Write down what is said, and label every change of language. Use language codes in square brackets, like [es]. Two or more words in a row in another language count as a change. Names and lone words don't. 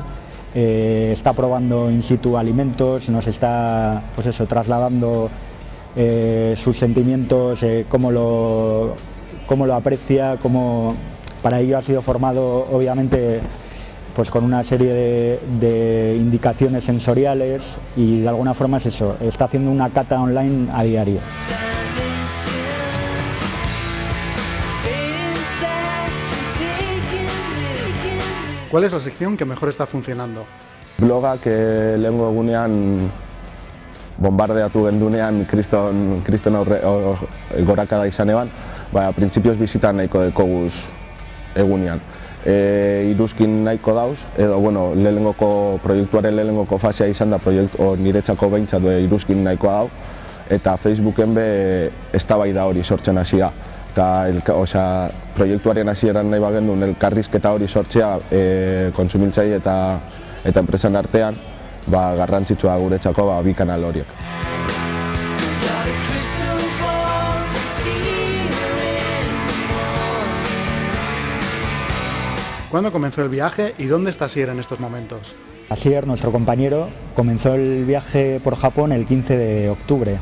[es] Está probando in situ alimentos, nos está trasladando sus sentimientos, cómo lo aprecia, para ello ha sido formado obviamente con una serie de indicaciones sensoriales, y de alguna forma es eso, está haciendo una cata online a diario. ¿Cuál es la sección que mejor está funcionando? [eu] Blogak lehengo egunean bombardeatu gendunean kriston gorakada izan eban, printzipioz bizitan nahiko dekoguz egunean. iruzkin nahiko dauz, edo bueno, proiektuaren lehenengoko fasea izan da niretzako behintzat iruzkin nahikoa dau, eta Facebooken eztabaida hori sortzen hasi da. Eta proiektuaren hasieran nahi bagendun elkarrizketa hori sortzea kontsumitzaile eta enpresan artean, garrantzitsua guretzako bi kanal horiek. [es] ¿Cuándo comenzó el viaje y dónde está Asier en estos momentos? Asier, nuestro compañero, comenzó el viaje por Japón el 15 de octubre.